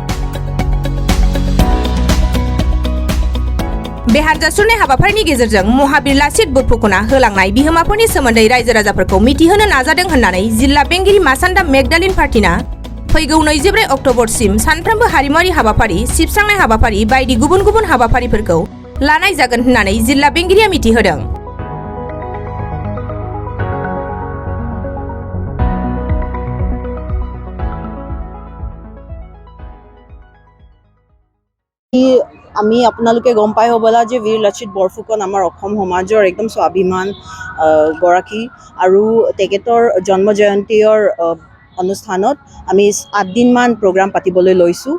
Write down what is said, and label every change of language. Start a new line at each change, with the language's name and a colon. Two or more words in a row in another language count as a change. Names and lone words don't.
Bodo: बे हानजा सुरनाय हाबाफारिनि गेजेरजों महाबीर लाचित बरफुकनआ होलांनाय बिहोमाफोरनि सोमोन्दै रायजो राजाफोरखौ मिथिहोनो नाजादों होननानै जिल्ला बेंगिरि मासान्दा मेगदालिन पार्टिना फैगौ 24 अक्ट'बरसिम सानफ्रोमबो हारिमुआरि हाबाफारि, सिबस्रांनाय हाबाफारि बायदि गुबुन गुबुन हाबाफारिफोरखौ लानाय जागोन होननानै जिल्ला बेंगिरिया मिथिहोदों।
Assamese: আমি আপোনালোকে গম পাই হ'বলা যে বীৰ লাচিত বৰফুকন আমাৰ অসম সমাজৰ একদম স্বাভিমান গৰাকী আৰু তেখেতৰ জন্ম জয়ন্তীৰ অনুষ্ঠানত আমি 8 দিনমান প্ৰগ্ৰাম পাতিবলৈ লৈছোঁ।